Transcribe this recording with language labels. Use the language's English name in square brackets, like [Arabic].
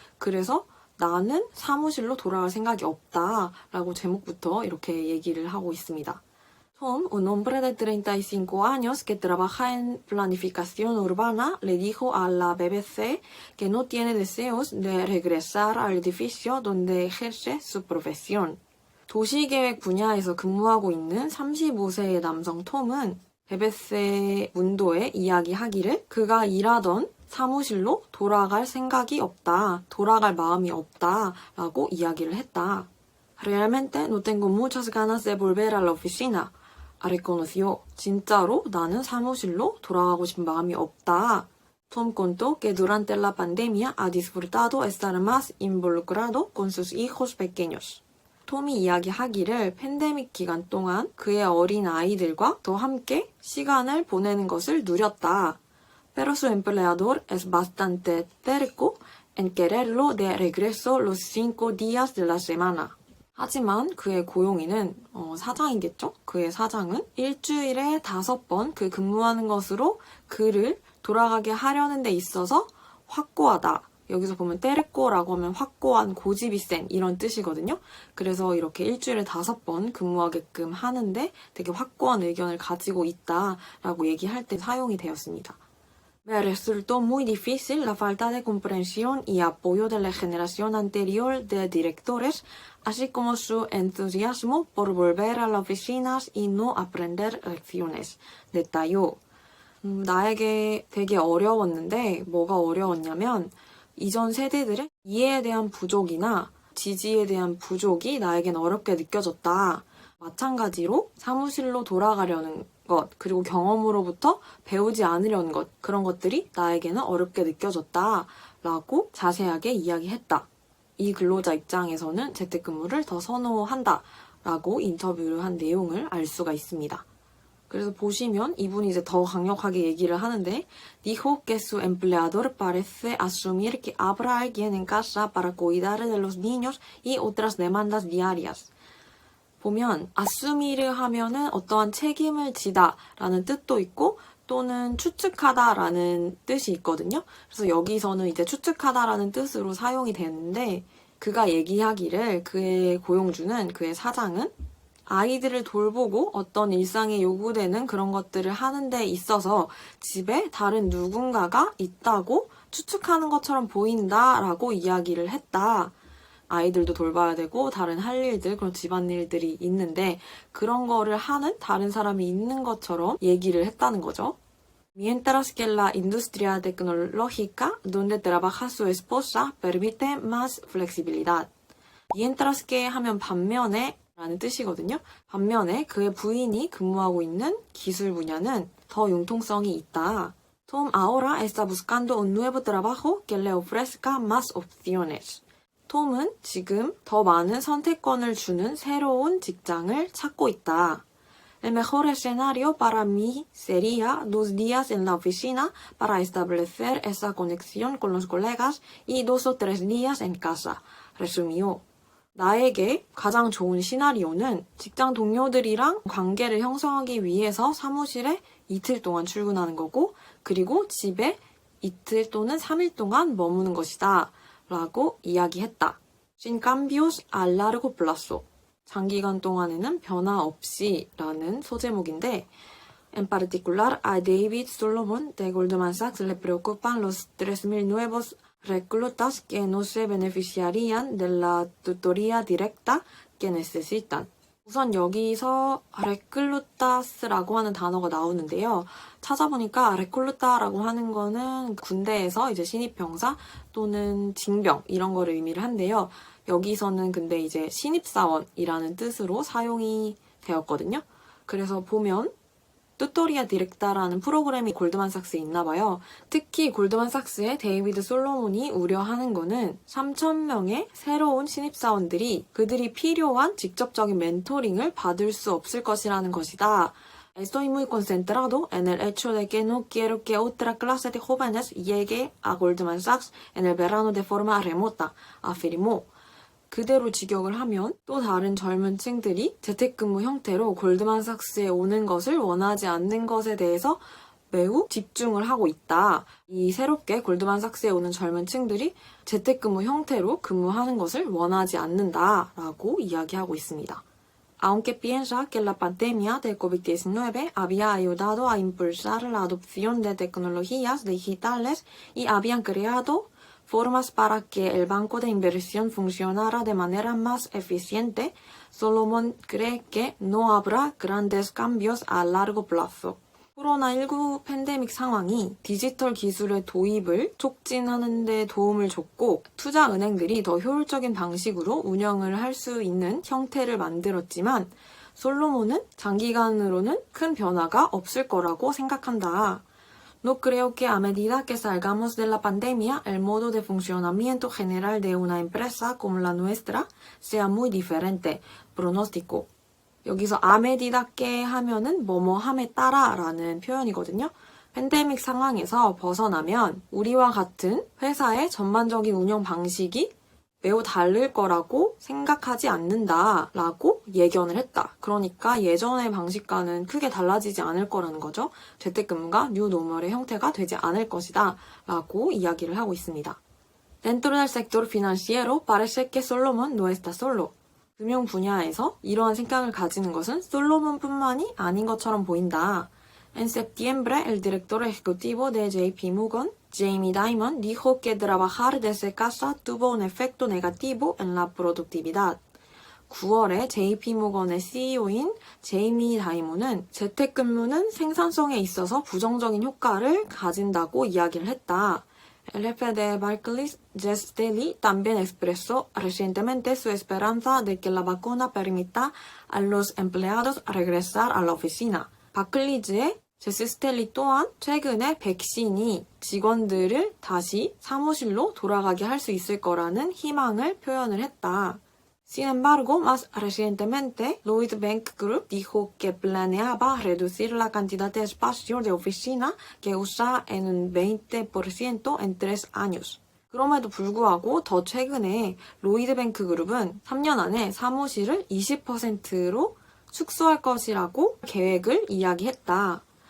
[Korean] 그래서 나는 사무실로 돌아갈 생각이 없다 라고 제목부터 이렇게 얘기를 하고 있습니다. [Spanish] Tom, un hombre de 35 años que trabaja en planificación urbana, le dijo a la BBC que no tiene deseos de regresar al edificio donde ejerce su profesión. [Korean] 도시계획 분야에서 근무하고 있는 35세의 남성 톰은 베베세 문도에 이야기하기를 그가 일하던 사무실로 돌아갈 생각이 없다, 돌아갈 마음이 없다 라고 이야기를 했다. [Spanish] Realmente no tengo muchas ganas de volver a la oficina. reconoció. [Korean] 진짜로 나는 사무실로 돌아가고 싶은 마음이 없다. [Spanish] Tom contó que durante la pandemia ha disfrutado estar más involucrado con sus hijos pequeños. [Korean] 톰이 이야기하기를 팬데믹 기간 동안 그의 어린 아이들과 더 함께 시간을 보내는 것을 누렸다. [Spanish] Pero su empleador es bastante terco en quererlo de regreso los 5 días de la semana. [Korean] 하지만 그의 고용인은 사장이겠죠? 그의 사장은 일주일에 5번 그 근무하는 것으로 그를 돌아가게 하려는 데 있어서 확고하다. 여기서 보면 때레꼬라고 하면 확고한 고집이 센 이런 뜻이거든요. 그래서 이렇게 일주일에 5번 근무하게끔 하는데 되게 확고한 의견을 가지고 있다라고 얘기할 때 사용이 되었습니다. [Spanish] Me resultó muy difícil la falta de comprensión y apoyo de la generación anterior de directores, así como su entusiasmo por volver a las oficinas y no aprender lecciones. detalló. [Korean] 나에게 되게 어려웠는데 뭐가 어려웠냐면 이전 세대들의 이해에 대한 부족이나 지지에 대한 부족이 나에겐 어렵게 느껴졌다. 마찬가지로 사무실로 돌아가려는 것, 그리고 경험으로부터 배우지 않으려는 것, 그런 것들이 나에게는 어렵게 느껴졌다 라고 자세하게 이야기했다. 이 근로자 입장에서는 재택근무를 더 선호한다 라고 인터뷰를 한 내용을 알 수가 있습니다. 그래서 보시면 이분이 이제 더 강력하게 얘기를 하는데 [Spanish] Dijo que su empleador parece asumir que habrá alguien en casa para cuidar de los niños y otras demandas diarias. [Korean] 보면 assume를 하면은 어떠한 책임을 지다라는 뜻도 있고 또는 추측하다라는 뜻이 있거든요. 그래서 여기서는 이제 추측하다라는 뜻으로 사용이 되는데 그가 얘기하기를 그의 고용주는 그의 사장은 아이들을 돌보고 어떤 일상에 요구되는 그런 것들을 하는 데 있어서 집에 다른 누군가가 있다고 추측하는 것처럼 보인다라고 이야기를 했다. 아이들도 돌봐야 되고 다른 할 일들, 그런 집안일들이 있는데 그런 거를 하는 다른 사람이 있는 것처럼 얘기를 했다는 거죠. [Spanish] Mientras que la industria tecnológica donde trabaja su esposa permite más flexibilidad. [Korean] Mientras que 하면 반면에 라는 뜻이거든요. 반면에 그의 부인이 근무하고 있는 기술 분야는 더 융통성이 있다. [Spanish] Tom ahora está buscando un nuevo trabajo que le ofrezca más opciones. [Korean] 톰은 지금 더 많은 선택권을 주는 새로운 직장을 찾고 있다. [Spanish] El mejor escenario para mí sería 2 días en la oficina para establecer esa conexión con los colegas y 2 o 3 días en casa. resumió. [Korean] 나에게 가장 좋은 시나리오는 직장 동료들이랑 관계를 형성하기 위해서 사무실에 이틀 동안 출근하는 거고 그리고 집에 이틀 또는 3일 동안 머무는 것이다. 라고 이야기했다. [Spanish] Sin cambios a largo plazo. [Korean] 장기간 동안에는 변화 없이 라는 소제목인데 [Spanish] En particular a David Solomon de Goldman Sachs le preocupan los 3,000 nuevos reclutas que no se beneficiarían de la tutoría directa que necesitan. [Korean] 우선 여기서 레클루타스라고 하는 단어가 나오는데요. 찾아보니까 레클루타라고 하는 거는 군대에서 이제 신입병사 또는 징병 이런 거를 의미를 한대요. 여기서는 근데 이제 신입사원이라는 뜻으로 사용이 되었거든요. 그래서 보면 뚜토리아 디렉타라는 프로그램이 골드만삭스에 있나봐요. 특히 골드만삭스의 데이비드 솔로몬이 우려하는 거는 3,000명의 새로운 신입사원들이 그들이 필요한 직접적인 멘토링을 받을 수 없을 것이라는 것이다. [Spanish] Estoy muy concentrado en el hecho de que no quiero que otra clase de jóvenes llegue a Goldman Sachs en el verano de forma remota, afirmó. [Korean] 그대로 직역을 하면 또 다른 젊은 층들이 재택근무 형태로 골드만삭스에 오는 것을 원하지 않는 것에 대해서 매우 집중을 하고 있다. 이 새롭게 골드만삭스에 오는 젊은 층들이 재택근무 형태로 근무하는 것을 원하지 않는다라고 이야기하고 있습니다. [Spanish] Aunque piensa que la pandemia de COVID-19 había ayudado a impulsar la adopción de tecnologías digitales y habían creado formas para que el banco de inversión funcionara de manera más eficiente, Solomon cree que no habrá grandes cambios a largo plazo. [Korean] 코로나19 팬데믹 상황이 디지털 기술의 도입을 촉진하는 데 도움을 줬고 투자은행들이 더 효율적인 방식으로 운영을 할 수 있는 형태를 만들었지만 솔로몬은 장기간으로는 큰 변화가 없을 거라고 생각한다. [Spanish] No creo que a medida que salgamos de la pandemia, el modo de funcionamiento general de una empresa como la nuestra sea muy diferente, pronosticó. [Korean] 여기서 아메디답게 하면은 뭐뭐함에 따라 라는 표현이거든요. 팬데믹 상황에서 벗어나면 우리와 같은 회사의 전반적인 운영 방식이 매우 다를 거라고 생각하지 않는다 라고 예견을 했다. 그러니까 예전의 방식과는 크게 달라지지 않을 거라는 거죠. 재택근무가 뉴노멀의 형태가 되지 않을 것이다 라고 이야기를 하고 있습니다. [Spanish] Dentro del sector financiero parece que Solomon no está solo. [Korean] 금융 분야에서 이러한 생각을 가지는 것은 솔로몬뿐만이 아닌 것처럼 보인다. [Spanish] En septiembre, el director ejecutivo de JP Morgan, Jamie Dimon, dijo que trabajar desde casa tuvo un efecto negativo en la productividad. [Korean] 9월에 JP모건의 CEO인 제이미 다이몬은 재택근무는 생산성에 있어서 부정적인 효과를 가진다고 이야기를 했다. [Spanish] El jefe de Barclays, Jess Staley, también expresó recientemente su esperanza de que la vacuna permita a los empleados regresar a la oficina. [Korean] 바클리즈의 제스 스텔리 또한 최근에 백신이 직원들을 다시 사무실로 돌아가게 할 수 있을 거라는 희망을 표현을 했다. [Spanish] Sin embargo, más recientemente, Lloyds Bank Group dijo que planeaba reducir la cantidad de espacio de oficina que usa en un 20% en 3 años. [Korean] 그럼에도 불구하고 더 최근에 로이드뱅크 그룹은 3년 안에 사무실을 20%로 축소할 것이라고 계획을 이야기했다.